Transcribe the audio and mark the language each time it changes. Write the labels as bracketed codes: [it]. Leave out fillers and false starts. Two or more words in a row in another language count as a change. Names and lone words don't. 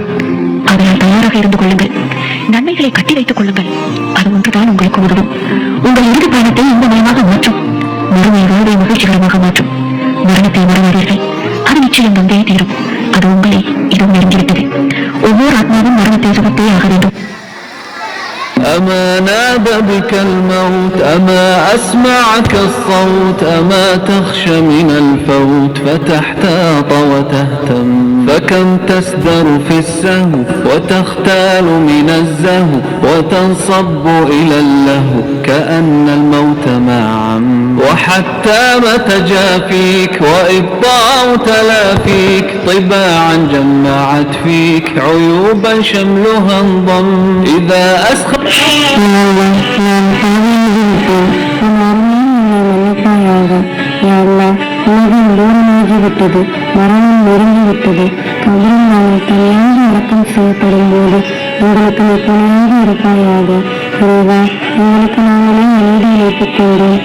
[ta] அதனால் தயாராக இருந்து கொள்ளுங்கள். நன்மைகளை கட்டி வைத்துக் கொள்ளுங்கள். அது ஒன்றுதான் உங்களுக்கு உதவும். உங்கள் இறுதி பயணத்தை இன்பமயமாக மாற்றும். மறுமை வாழ்வை மகிழ்ச்சிகரமாக மாற்றும். மரணத்தை மறவாதீர்கள். அது நிச்சயம் வந்தே தீரும். அது உங்களை இதுவும் நெருங்கிவிட்டது. ஒவ்வொரு ஆத்மாவும் மரணத்தை சுகத்தே ஆக வேண்டும். [ar] أما نادى بك الموت أما أسمعك الصوت أما تخشى من الفوت فتحتاط وتهتم فكم تسدر في السهو وتختال من الزهو وتنصب إلى اللهو كأن الموت معا وحتى ما تجافيك وإبطاء تلافيك طباعا جمعت فيك عيوبا شملها انضم إذا أسخر [ta] விட்டது. மரணம் நெருங்கிவிட்டது. கபரில் நாங்கள் தனியாக அடக்கம் செய்யப்படும் போது உங்களுக்கு துணையாக இருப்பாயாக. இறைவா, உங்களுக்கு நாங்களே அமைதி அளித்துக் கொண்டோம்.